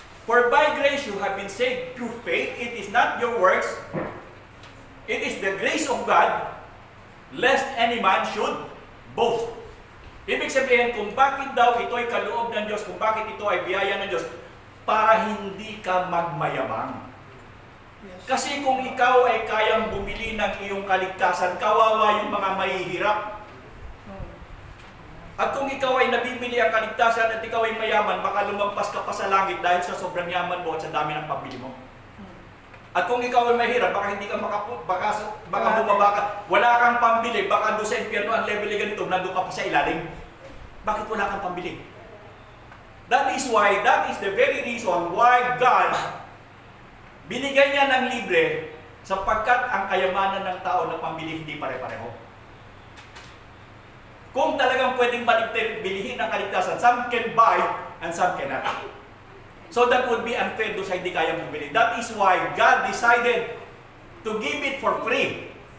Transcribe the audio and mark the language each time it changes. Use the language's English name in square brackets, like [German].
[English] For by grace you have been saved through faith. It is not your works. It is the grace of God, lest any man should boast. [Filipino] Ibig sabihin, kung bakit daw ito ay kaloob ng Diyos, kung bakit ito ay biyaya ng Diyos, para hindi ka magmayabang. [English] Yes. [Filipino] Kasi kung ikaw ay kayang bumili ng iyong kaligtasan, kawawa yung mga mahihirap. At kung ikaw ay nabibili ang kaligtasan at ikaw ay mayaman, baka lumampas ka pa sa langit dahil sa sobrang yaman mo at sa dami ng pambili mo. At kung ikaw ay mahirap, baka hindi ka baka bumaba ka, wala kang pambili, baka doon sa impyerno ang level ay ganito, nandun ka pa sa ilalim. Bakit wala kang pambili? [English] That is the very reason why [Filipino] God binigay niya ng libre sapagkat ang kayamanan ng tao na pambili hindi pare-pareho. Kung talagang pwedeng bilihin ng kaligtasan, [English] some can buy and some cannot. So that would be unfair [Filipino] doon sa hindi kayang bumili. [English] That is why God decided to give it for free.